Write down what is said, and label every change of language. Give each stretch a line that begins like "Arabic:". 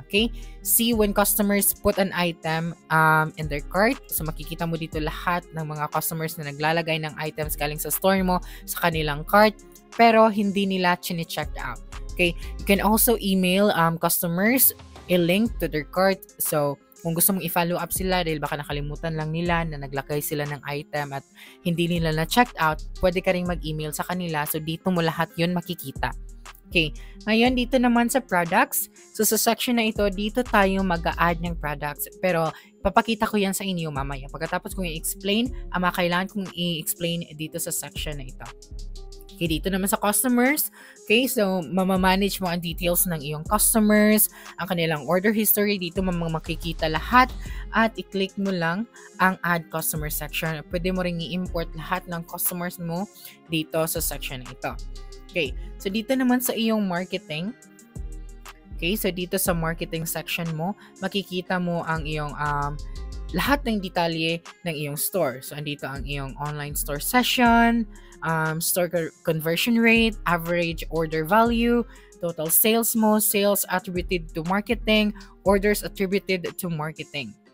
English: Okay, see when customers put an item in their cart.
Filipino: So makikita mo dito lahat ng mga customers na naglalagay ng items galing sa store mo sa kanilang cart pero hindi nila chine-check out.
English: Okay, you can also email customers a link to their cart.
Filipino: So kung gusto mong i-follow up sila dahil baka nakalimutan lang nila na naglagay sila ng item at hindi nila na-checked out, pwede ka ring mag-email sa kanila. So dito mo lahat yun makikita. Okay, ngayon dito naman sa products. So sa section na ito, dito tayo mag-a-add ng products. Pero papakita ko yan sa inyo mamaya. Pagkatapos kong i-explain, kailangan kong i-explain dito sa section na ito. Okay, dito naman sa customers. Okay, so mamamanage mo ang details ng iyong customers, ang kanilang order history. Dito makikita lahat at i-click mo lang ang add customer section. Pwede mo ring i-import lahat ng customers mo dito sa section na ito. Okay, so dito naman sa iyong marketing. Okay, so dito sa marketing section mo, makikita mo ang iyong lahat ng detalye ng iyong store. So andito ang iyong
English: online store session, store conversion rate, average order value, total sales mo, sales attributed to marketing, orders attributed to marketing.